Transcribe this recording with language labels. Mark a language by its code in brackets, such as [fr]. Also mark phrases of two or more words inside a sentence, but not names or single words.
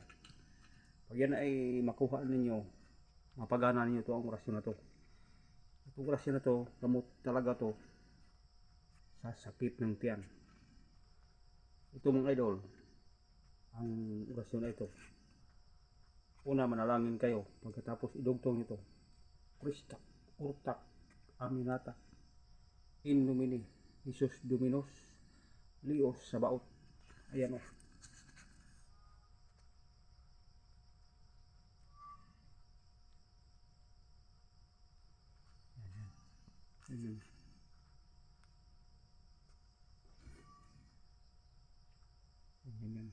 [tl] Pag yan ay makuha ninyo, mapagana ninyo to ang orasyon na to. Itong orasyon na to, gamot talaga to sa sakit ng tiyan. Ito mga idol, ang orasyon na ito. Una, manalangin kayo. Pagkatapos idugtong ito, [la] Christak, Urtak, Aminata, In Nomine, Jesus Dominos, Lios Sabaot. [tl] Ayan o. Ayan. Ayan.